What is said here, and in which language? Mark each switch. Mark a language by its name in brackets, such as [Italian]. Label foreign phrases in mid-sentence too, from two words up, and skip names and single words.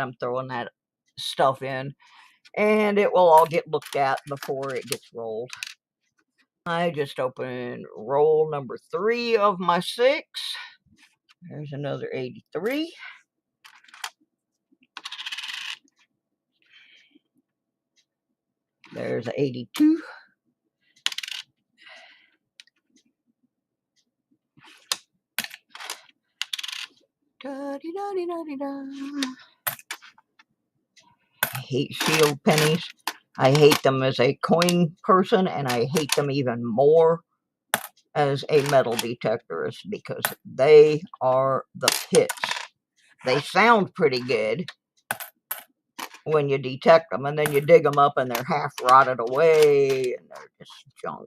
[English] I'm throwing that stuff in, and it will all get looked at before it gets rolled. I just opened roll number 3 of my 6. There's another 83. There's an 82. Da-de-da-de-da-de-da. I hate shield pennies. I hate them as a coin person, and I hate them even more as a metal detectorist because they are the pits. They sound pretty good when you detect them, and then you dig them up and they're half rotted away and they're just junk.